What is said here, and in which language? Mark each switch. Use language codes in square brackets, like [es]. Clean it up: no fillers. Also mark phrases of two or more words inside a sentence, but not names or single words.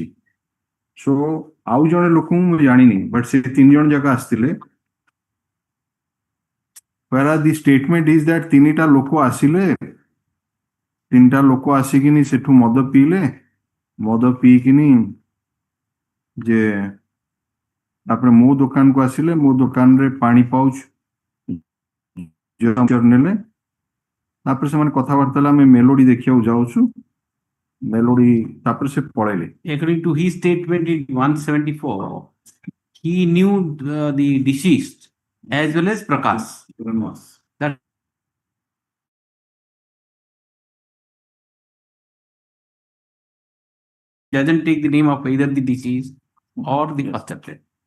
[or] ସୋ ଆଉ ଜଣେ ଲୋକ ମୁଁ ଜାଣିନି ବଟ୍ ସେ 3 ଜଣ ଯାକ ଆସ୍ତିଲେ [en] whereas the statement is that [or] 3ଟା ଲୋକ ଆସିଲେ 3ଟା ଲୋକ ଆସିକିନି ସେଠୁ ମଦ ପିଲେ ମଦ ପିକିନି ଯେ ତାପରେ ମୋ ଦୋକାନ କୁ ଆସିଲେ ମୋ ଦୋକାନ ରେ ପାଣି ପାଉଚ ଯୋ ନେଲେ ତାପରେ ସେ ମାନେ କଥାବାର୍ତ୍ତା ମେଁ ମେଲୋଡି ଦେଖିଆ ଯାଉଛୁ ମେଲୋଡି ତାପରେ ସେ ପଳେଲେ। [en] According to his statement in 174, he knew the deceased as well as Prakash. That doesn't take the name of either the deceased or the first appellant.